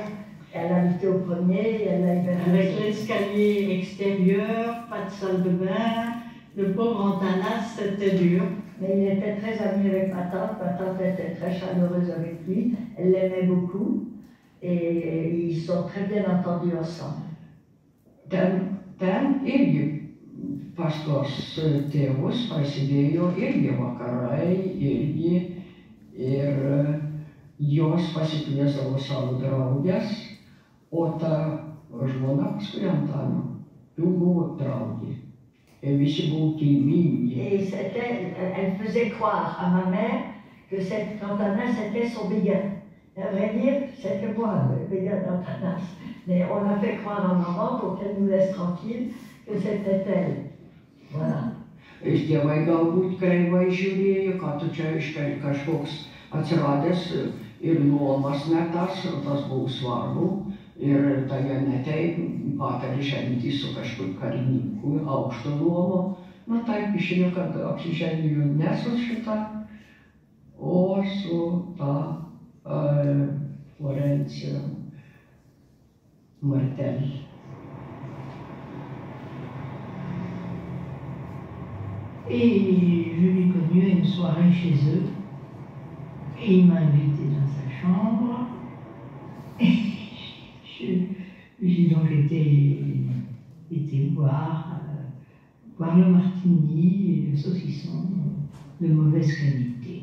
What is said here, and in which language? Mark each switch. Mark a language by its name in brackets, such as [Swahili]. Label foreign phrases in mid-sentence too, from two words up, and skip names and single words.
[French] Elle habitait au 1er et elle l'a hébergé. Avec l'escalier extérieur, pas de salle de bain. Le pauvre Antanas, c'était dur. Mais il était très ami avec ma tante. Ma tante était très chaleureuse avec lui. Elle l'aimait beaucoup. Et ils sont très bien entendus ensemble. [Lithuanian] Ten irgi pas tos tėvus prasidėjo irgi vakarai, ir jos pasikviesdavo savo draugės, o ta žmona paskui Antano jau buvo draugė. Et visi buvo kilmingi. [French] Et elle faisait croire à ma mère que cet Antanas était son béguin. À vrai dire, c'était moi le béguin d'Antanas. Mais on a fait croire à maman pour qu'elle nous laisse tranquille que c'était elle. Voilà. [Lithuanian] Ir tėvai galbūt kreivai žiūrėjo, kad tu čia kažkoks atsiradęs ir luomas ne tas buvo svarbu. Ir tai ne taip patarė žengti su kažkur karininku aukšto luomo. Na taip išėjo, kad apsižengė ne su šita, o su ta Florencija Martel. [French] Et je l'ai connu à une soirée chez eux. Et il m'a invité dans sa chambre. Et j'ai donc été boire le martini et le saucisson de mauvaise qualité.